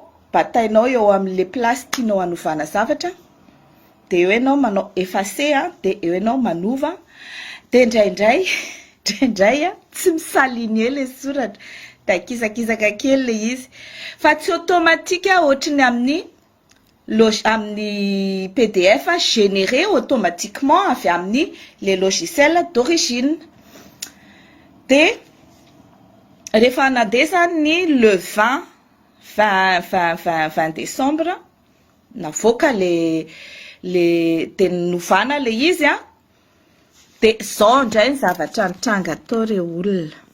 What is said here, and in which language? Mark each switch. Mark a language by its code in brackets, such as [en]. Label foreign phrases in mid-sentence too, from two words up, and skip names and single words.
[mg] batainao eo amin'le place tianao hanovana zavatra de eo enao manao effacer de eo enao manova de indraindray tsy misaligner le soratra da kisakisaka kely le izy fa tsy automatique ohatrany amin'ny [fr] PDF généré automatiquement [mg] avy amin'ny [fr] les logiciels d'origine. [mg] De rehefa nandesa ny le 20 décembre navoaka le de novana le izy de zao ndray ny zavatra nitranga atao reo olona.